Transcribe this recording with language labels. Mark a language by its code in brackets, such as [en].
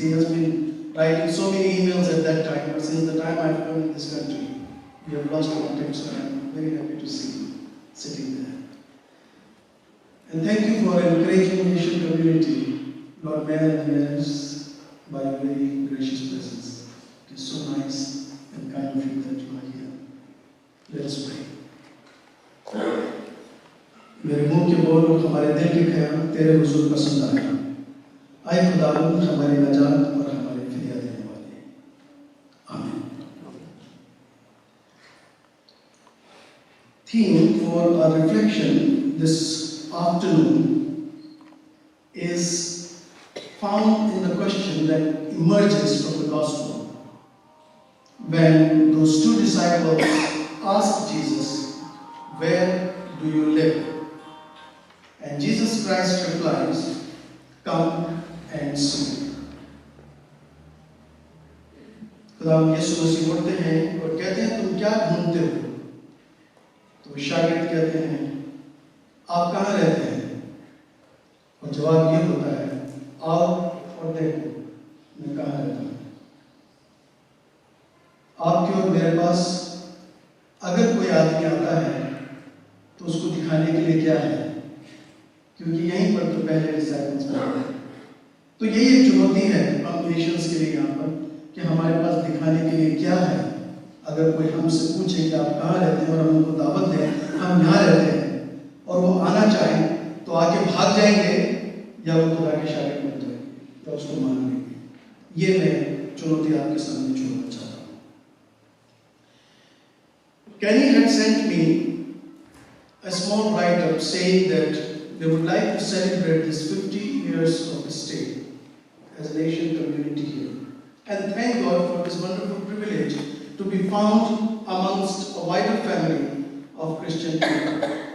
[en] He has been writing so many emails at that time, but since the time I've come in this country, we have lost contact, so I'm very happy to see him sitting there. And thank you for encouraging the Asian community, Lord Mayor and Mayors, by your very gracious presence. It is so nice and kind of you that you are here. Let us pray. [hi] मेरे मुंह के बोल और हमारे दिल के ख्याल तेरे हुजूर पसंद आया। आए खुदावंद हमारी नजात और हमारे फिदिया देने वाले। आमीन। [en] Theme for our reflection this afternoon is found in the question that emerges from the gospel when those two disciples asked Jesus, "Where do you live?" And Jesus Christ replies, "Come and see." [hi] खुदावंद यीशु मसीह उठते हैं और कहते हैं, "तुम क्या ढूंढते हो?" तो शागिर्द कहते हैं, "आप कहाँ रहते हैं?" और जवाब ये होता है, "आओ और देखो मैं कहाँ रहता हूँ।" आपके और मेरे पास अगर कोई आदमी आता है तो उसको दिखाने के लिए क्या है, क्योंकि यहीं पर तो पहले डिसाइपल्स हैं। तो यही एक चुनौती है हम नेशंस के लिए यहाँ पर कि हमारे पास दिखाने के लिए क्या है। अगर कोई हमसे पूछे कि आप कहाँ रहते हैं और हम उनको दावत दें हम यहाँ रहते हैं और वो आना चाहें तो आके भाग जाएंगे या वो खुदा के शागिर्द बन जाएंगे या उसको मान लेंगे। ये मैं चुनौती आपके सामने छोड़ना चाहता हूँ। [en] Kenny had sent me a small write-up saying that they would like to celebrate this 50 years of his stay as an Asian community here. And thank God for this wonderful privilege to be found amongst a wider family of Christian people.